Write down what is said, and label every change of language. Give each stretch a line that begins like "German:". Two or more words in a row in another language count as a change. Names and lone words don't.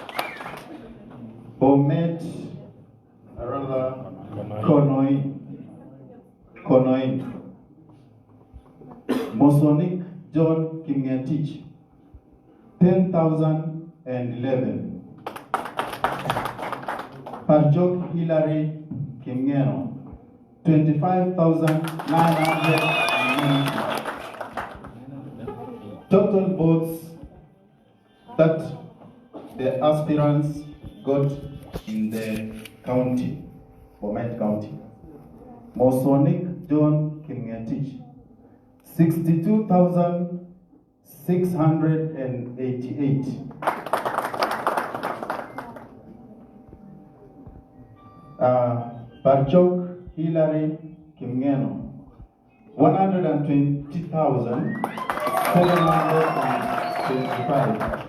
English: Bomet, Konoi. Mosonic John Kimngetich, 10,011. Barchok Hilary Kimngeno, 25,990. Total votes that the aspirants got in the county, Bomet County. Mosonic John Kimngetich, 62,688. Barchok Hilary Kimngeno, 120,725.